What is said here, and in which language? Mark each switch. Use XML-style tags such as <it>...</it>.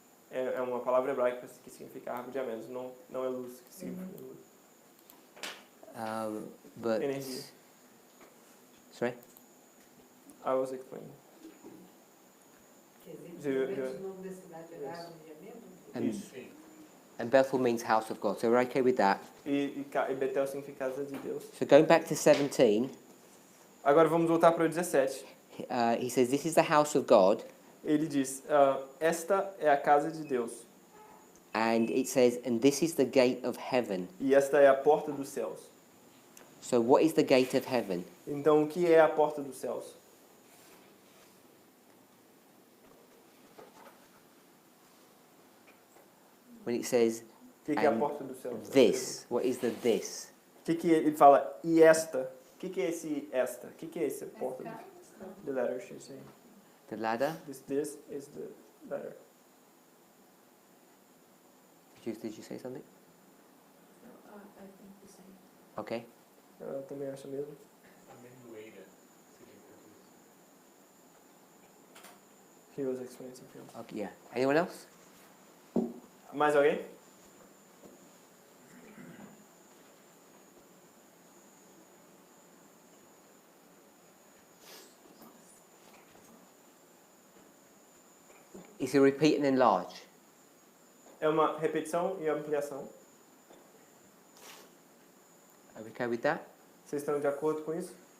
<pt>É uma palavra hebraica que significa árvore de amêndoas. Não é luz que significa luz.</pt> <en>But</en> <pt>Energia.</pt> <en>sorry. I was explaining.</en> <pt>Quer dizer, o nome da cidade era árvore de amêndoas? Sim.</pt> <en>And Bethel means house of God. So we're okay with that.</en> <pt>E Betel significa casa de Deus.</pt> <en>So going back to 17,</en> <pt>Agora vamos voltar para o 17.</pt> <en>he says, "This is the house of God,"</en> <pt>Ele diz, esta é a casa de Deus.</pt> <en>and it says, "And this is the gate of heaven."</en> <pt>E esta é a porta dos céus.</pt> <en>So what is the gate of heaven?</en> <pt>Então, o que é a porta dos céus?</pt> <en>When it says</en> <pt>O que é a porta dos céus?</pt> <en>this, what is the this?</en> <pt>O que ele fala? E esta? O que é esse esta? O que é essa porta?</pt> <en>The letter she's saying. The ladder? This is the letter. Did you say something? I think the same. Okay.</en> <pt>Ela também acha mesmo? Amendoeira significa</pt> <en>He was explaining something else. Okay. Yeah. Anyone else?</en> <pt>Mais alguém?</pt> <en>It's a repeat and enlarge.</en> <pt>É uma repetição e ampliação.</pt> <en>Are we okay with that?</en> <pt>Vocês estão de acordo com isso?</pt>